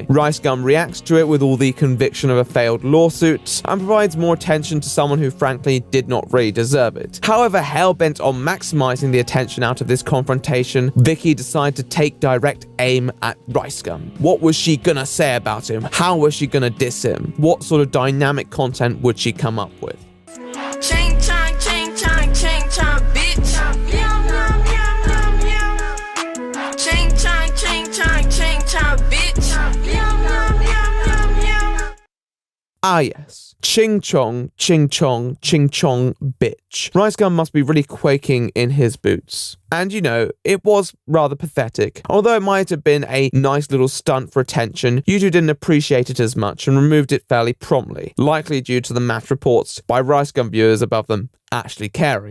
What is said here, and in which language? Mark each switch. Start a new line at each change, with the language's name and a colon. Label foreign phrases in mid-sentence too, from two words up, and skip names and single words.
English: RiceGum reacts to it with all the conviction of a failed lawsuit and provides more attention to someone who frankly did not really deserve it. However, hell-bent on maximizing the attention out of this confrontation, Vicky decided to take direct aim at RiceGum. What was she gonna say about him? How was she gonna diss him? What sort of dynamic content would she come up with? Ching chong, ching chong, ching chong, bitch. Yum, yum, yum, yum, yum. Ching chong, ching chong, ching chong, bitch. Yum, yum, yum, yum, yum. Ah yes, ching chong, ching chong, ching chong, bitch. RiceGum must be really quaking in his boots. And you know, it was rather pathetic. Although it might have been a nice little stunt for attention, YouTube didn't appreciate it as much and removed it fairly promptly, likely due to the match reports by RiceGum viewers above them actually caring.